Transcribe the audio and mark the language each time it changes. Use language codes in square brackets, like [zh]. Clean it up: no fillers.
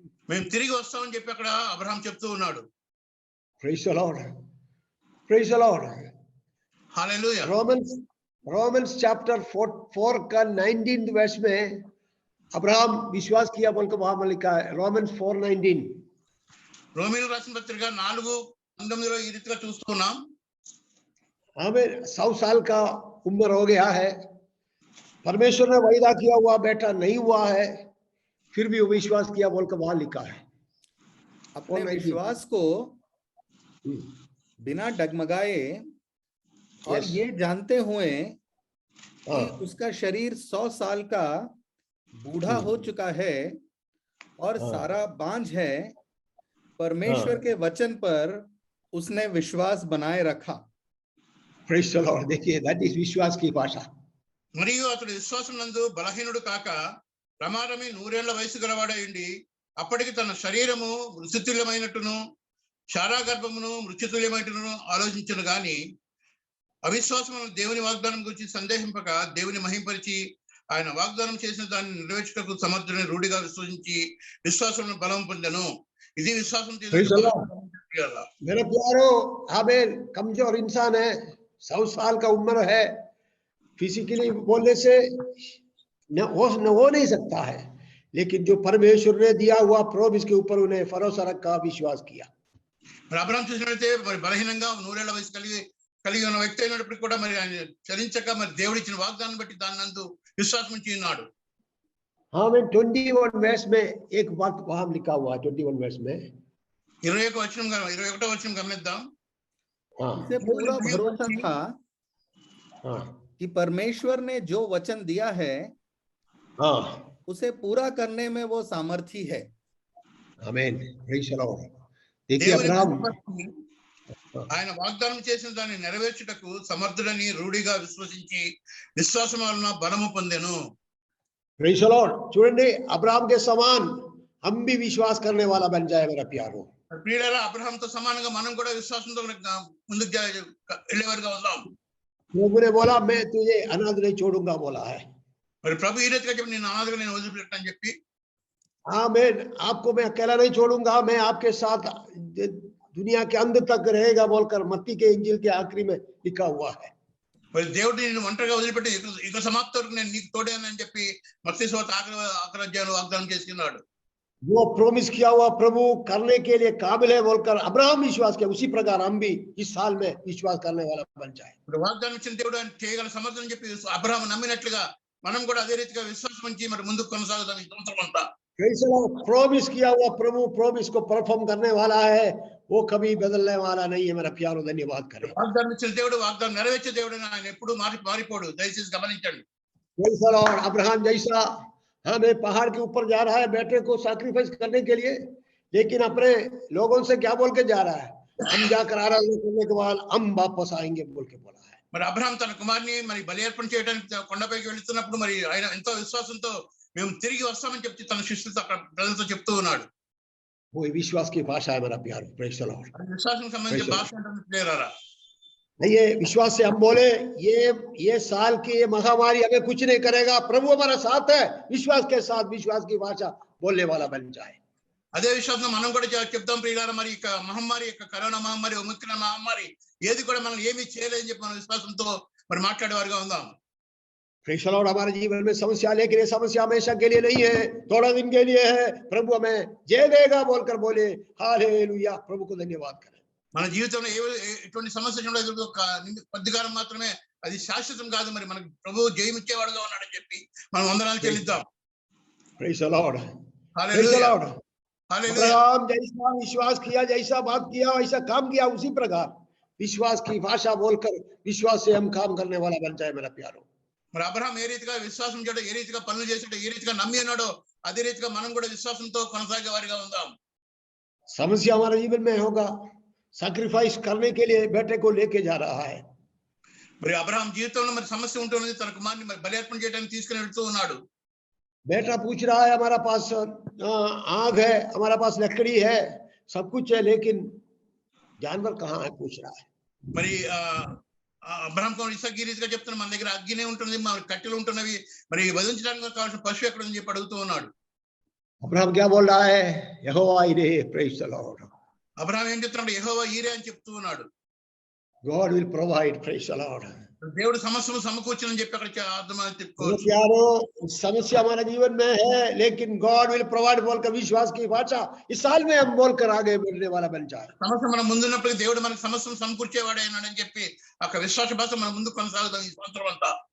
[te] మేము తిరిగి వస్తామని చెప్పి అక్కడ అబ్రహాం చెప్తూ ఉన్నాడు. [en] Praise the Lord. Praise the Lord. [te] Hallelujah. [en] Romans [hi] Romans chapter 4 का 19th वर्ष में अब्राहम विश्वास किया बोलकर वहां लिखा है। रोमन्स 4:19। [te] రోమీయులకు రాసిన పత్రిక 4:19 ఈ రీతిగా చూస్తున్నాం. [hi] हमें 100 साल का उम्र हो गया है, परमेश्वर ने वायदा किया हुआ बेटा नहीं हुआ है, फिर भी वो विश्वास किया बोलकर वहां लिखा है। अपने 4:19। विश्वास को बिना डगमगाए और [en] Yes. [hi] ये जानते हुए कि हाँ, उसका शरीर 100 साल का बूढ़ा हो चुका है और हाँ। सारा बांझ है, परमेश्वर हाँ। के वचन पर उसने विश्वास बनाए रखा। [en] Praise the lord. [hi] देखिए, [en] that is [hi] विश्वास की भाषा। [te] మరియు అతడు విశ్వాసం నందు బలహీనుడు కాక ప్రమాదమే 100 ఏళ్ల వయసు గలవాడై ఉండి అప్పటికి తన శరీరము మృత్యుతుల్యమైనట్టును శారాగర్భమును మృత్యుతుల్యమైనట్టును ఆలోచించును గాని అవిశ్వాసము దేవుని వాగ్దానం గురించి సందేహింపక దేవుని మహింపరిచి ఆయన వాగ్దానం చేసిన దాన్ని నెరవేర్చుటకు సమర్థుడని రూఢిగా విశ్వసించి విశ్వాసమును బలం పొందెను. ఇది విశ్వాసం [en] Praise the Lord. [hi] मेरे प्यारो, आबेल कमजोर इंसान है, 100 साल का उम्र है, फिजिकली बोलने से न हो नहीं सकता है, लेकिन जो परमेश्वर ने दिया हुआ प्रोमिस के ऊपर उन्हें भरोसा रखा, विश्वास किया। [te] మరి అబ్రహాం చూసినట్లయితే మరి బలహీనంగా 100 ఏళ్ల వయసు కలిగి ఉన్న వ్యక్తి అయినప్పటికీ కూడా మరి ఆయన చలించక మరి దేవుడు ఇచ్చిన వాగ్దానం బట్టి దాని నందు విశ్వాసం ఉంచి ఉన్నాడు. [hi] हाँ, मैं 21 वर्ष में एक बात वहां लिखा हुआ है। 21 वर्ष में [te] 21వ వచనం గమనిద్దాం. [hi] हाँ, इसे पूरा भरोसा था हाँ, कि परमेश्वर ने जो वचन दिया है हाँ, उसे पूरा करने में वो सामर्थी है। [en] आमीन। Praise the lord. [hi] देखिए, [te] దేవుని [hi] अब्राहम [te] బట్టి ఆయన వాగ్దానం చేసిన దాన్ని నెరవేర్చుటకు సమర్థుడని రూఢిగా విశ్వసించి విశ్వాసం వలన బలము పొందెను. [en] Praise the Lord. [te] చూడండి, [hi] अब्राहम के समान हम भी विश्वास करने वाला बन जाए मेरा प्यारो। [te] ప్రియులారా, అబ్రహాంతో సమానంగా మనం కూడా విశ్వాసంతో ముందుకు వెళ్ళేవారుగా ఉందాం. [hi] प्रभु ने बोला, मैं तुझे अनाथ नहीं छोड़ूंगा बोला है। [te] మరి ప్రభు ఈ రీతిగా చెప్పి నేను అనాథగా నేను వదిలిపెట్టని చెప్పి [hi] हाँ, मैं आपको मैं अकेला नहीं छोड़ूंगा, मैं आपके साथ दुनिया के अंत तक रहेगा बोलकर मत्ती के इंजिल के आखिरी में लिखा हुआ है। [te] మరి దేవుడు నేను ఒంటరిగా వదిలిపెట్టి ఇక సమాప్తి వరకు నేను నీకు తోడేనని చెప్పి మత్తయి సువార్త ఆఖరి అధ్యాయంలో వాగ్దానం చేసుకున్నాడు. [hi] वो प्रोमिस किया हुआ प्रभु करने के लिए काबिल है बोलकर अब्राहम विश्वास किया, उसी प्रकार हम भी इस साल में विश्वास करने वाला बन जाए। [te] ఇప్పుడు వాగ్దానం ఇచ్చిన దేవుడు ఆయన చేయగల సమర్థన చెప్పి అబ్రహాము నమ్మినట్లుగా మనం కూడా అదే రీతిగా విశ్వాసం ఉంచి మరి ముందుకు కొనసాగుదాం ఈ సంవత్సరం అంతా. [hi] प्रोमिस किया हुआ प्रभु प्रोमिस को परफॉर्म करने वाला है, वो कभी बदलने वाला नहीं है मेरा प्यारो। धन्यवाद करें। [te] వాగ్దానం ఇచ్చిన దేవుడు వాగ్దానం నెరవేర్చే దేవుడు ఆయన ఎప్పుడు మారిపోడు. దయచేసి గమనించండి. [hi] अब्राहम जैसा हमें पहाड़ के ऊपर जा रहा है बेटे को सैक्रिफाइस करने के लिए, लेकिन अपने लोगों से क्या बोल के जा रहा है, हम जाकर आराधना करने के बाद हम वापस आएंगे बोल के बोला है। [te] మరి అబ్రహాం తన కుమార్ని మరి బలి అర్పణ చేయడానికి కొండపైకి వెళుతున్నప్పుడు మరి ఆయన ఎంతో విశ్వాసంతో మేము తిరిగి వస్తామని చెప్తే తన శిష్యులతో అక్కడ ప్రజలతో చెప్తూ ఉన్నాడు. [hi] वो विश्वास की भाषा है मेरा प्यारो। [en] Praise the lord. [te] విశ్వాసం సంబంధించిన భాష ఉంటుంది ప్రియులారా. [hi] ये विश्वास से हम बोले, ये साल की ये महामारी हमें कुछ नहीं करेगा, प्रभु हमारा साथ है। विश्वास के साथ विश्वास की भाषा बोलने वाला बन जाए। [te] అదే విశ్వాసం మనం కూడా చెప్తాం ప్రియులారా. మరి ఇక మహమ్మారి కరోనా మహమ్మారి ఒమిక్రాన్ మహమ్మారి ఏది కూడా మనం ఏమీ చేయలేదని చెప్పి మన విశ్వాసంతో మరి మాట్లాడేవారుగా ఉందాం. [en] Praise the Lord. [hi] हमारे जीवन में समस्या, लेकिन ये समस्या हमेशा के लिए नहीं है, थोड़ा दिन के लिए है। प्रभु हमें जय देगा बोलकर बोले हालेलुया। प्रभु को धन्यवाद करें। [te] మన జీవితంలో ఎటువంటి సమస్య కొద్దికాలం మాత్రమే, అది శాశ్వతం కాదు. మరి మనకు ప్రభు జయమిచ్చేవాడుగా ఉన్నాడని చెప్పి మనం వందనాలు చెల్లిద్దాం. [en] Praise the Lord. Praise the [te] hallelujah. [en] Lord. [te] Hallelujah. [hi] Abraham जैसा विश्वास किया, जैसा बात किया, वैसा काम किया, उसी प्रकार विश्वास की भाषा बोलकर विश्वास से हम काम करने वाला बन जाए मेरा प्यारो। [te] మరి అబ్రహాం ఏ రీతిగా విశ్వాసం చేయడో, ఏ రీతిగా పనులు చేసాడో, ఏ రీతిగా నమ్మి ఉన్నాడో అదే రీతిగా మనం కూడా విశ్వాసంతో కొనసాగే వారిగా ఉందాం. [hi] समस्या हमारे जीवन में होगा, सैक्रिफाइस करने के लिए बेटे को लेके जा रहा है। [te] మరి అబ్రహాం జీవితంలో మరి సమస్య ఉంటున్నది, తన కుమార్ని మరి బలి అర్పణ చేయడానికి తీసుకుని వెళ్తూ ఉన్నాడు. [hi] बेटा पूछ रहा है, हमारा पास आग है, हमारा पास लकड़ी है, सब कुछ है, लेकिन जानवर कहाँ है पूछ रहा है। [te] మరి అబ్రహాం ఇసాక్ ఈ రీతిగా చెప్తున్నా, మన దగ్గర అగ్గినే ఉంటుంది, మన కట్టెలు ఉంటున్నవి, మరి వధించడానికి కావాల్సిన పశువు ఎక్కడ అని చెప్పి అడుగుతూ ఉన్నాడు. [hi] अब्राहम क्या बोल रहा है? यहोवा इरे। [en] Praise the lord. [te] అబ్రహాం ఏం చెప్తున్నాడు? యెహోవా ఈరే అని చెప్తూ ఉన్నాడు. [en] God will provide. Praise the Lord. [te] దేవుడు సమస్యను సమకూర్చునని చెప్పి అక్కడ అర్థమని [hi] मेरे [te] చెప్పుకోవచ్చు. [hi] प्यारो, समस्या हमारे जीवन में है, लेकिन [en] God will provide [hi] बोलकर विश्वास की भाषा इस साल में हम बोलकर आगे बढ़ने वाला बन जाए. [te] సమస్య మన ముందున్నప్పుడు దేవుడు మనకు సమస్యను సమకూర్చేవాడైనాడని చెప్పి అక్కడ విశ్వాస భాష మన ముందు కొనసాగుతాం ఈ సంవత్సరం అంతా.